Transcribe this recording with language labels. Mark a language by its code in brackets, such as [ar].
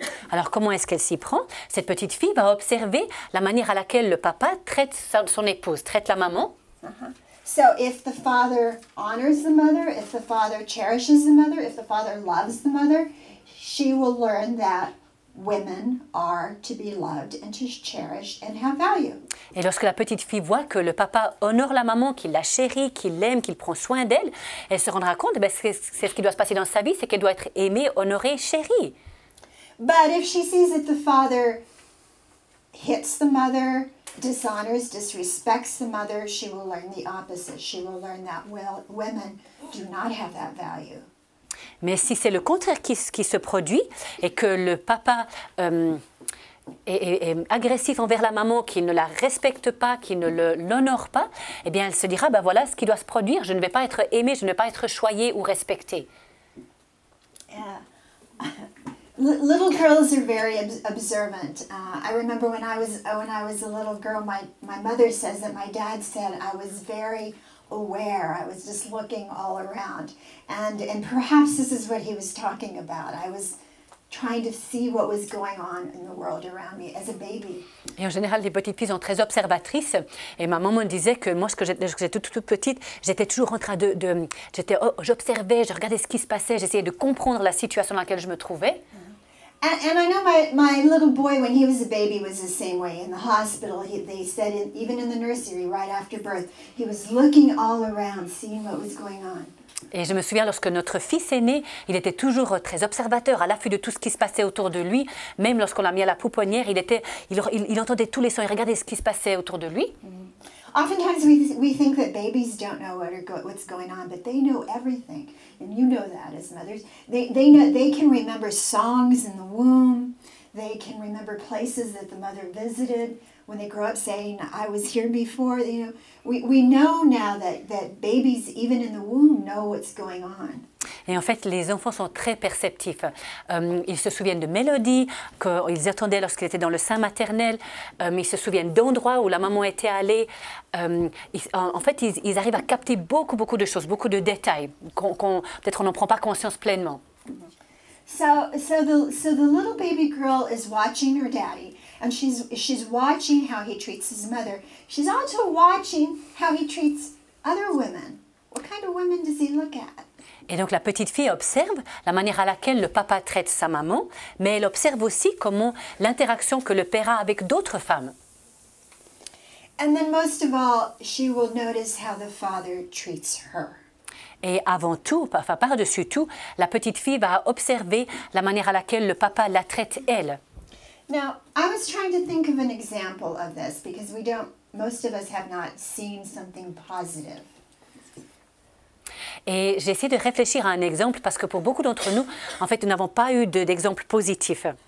[fr] Alors comment est-ce qu'elle s'y prend? Cette petite fille va observer la manière à laquelle le papa traite son épouse, traite la maman. [en] So if the father honors the mother, if the father cherishes the mother, if the father loves the mother, she will learn that women are to be loved and to cherish and have value. [fr] Et lorsque la petite fille voit que le papa honore la maman, qu'il la chérit, qu'il l'aime, qu'il prend soin d'elle, elle se rendra compte que c'est ce qui doit se passer dans sa vie, c'est qu'elle doit être aimée, honorée, chérie. [en] But if she sees that the father hits the mother, dishonors, disrespects the mother, she will learn the opposite. She will learn that women do not have that value. [fr] Mais si c'est le contraire qui se produit et que le papa est agressif envers la maman, qui ne la respecte pas, qui ne l'honore pas, eh bien elle se dira, ben voilà ce qui doit se produire, je ne vais pas être aimée, je ne vais pas être choyée ou respectée. [en] Little girls are very observant. I remember when I was a little girl, my mother says that my dad said I was very aware. I was just looking all around, and perhaps this is what he was talking about. I was trying to see what was going on in the world around me as a baby. [fr] Et en général, les petites filles sont très observatrices. Et ma maman me disait que moi, lorsque j'étais toute petite, j'étais toujours en train j'observais, je regardais ce qui se passait, j'essayais de comprendre la situation dans laquelle je me trouvais. [en] And I know my little boy, when he was a baby, was the same way. In the hospital, they said, even in the nursery, right after birth, he was looking all around, seeing what was going on. [fr] Et je me souviens, lorsque notre fils est né, il était toujours très observateur, à l'affût de tout ce qui se passait autour de lui. Même lorsqu'on l'a mis à la pouponnière, il entendait tous les sons, il regardait ce qui se passait autour de lui. [en] Oftentimes we think that babies don't know what's going on, but they know everything. And you know that as mothers. They can remember songs in the womb. They can remember places that the mother visited. When they grow up saying, I was here before, you know, we know now that babies, even in the womb, know what's going on. [fr] Et en fait, les enfants sont très perceptifs. Ils se souviennent de mélodies qu'ils attendaient lorsqu'ils étaient dans le sein maternel. Ils se souviennent d'endroits où la maman était allée. En fait, ils arrivent à capter beaucoup de choses, beaucoup de détails. Peut-être on n'en prend pas conscience pleinement. [en] So the little baby girl is watching her daddy, and she's watching how he treats his mother. She's also watching how he treats other women. What kind of women does he look at? [fr] Et donc la petite fille observe la manière à laquelle le papa traite sa maman, mais elle observe aussi comment l'interaction que le père a avec d'autres femmes. [en] And then most of all, she will notice how the father treats her. [fr] Et avant tout, enfin par-dessus tout, la petite fille va observer la manière à laquelle le papa la traite elle. [en] Now, I was trying to think of an example of this because most of us have not seen something positive. [fr] Et j'ai essayé de réfléchir à un exemple parce que pour beaucoup d'entre nous, en fait, nous n'avons pas eu d'exemple positif.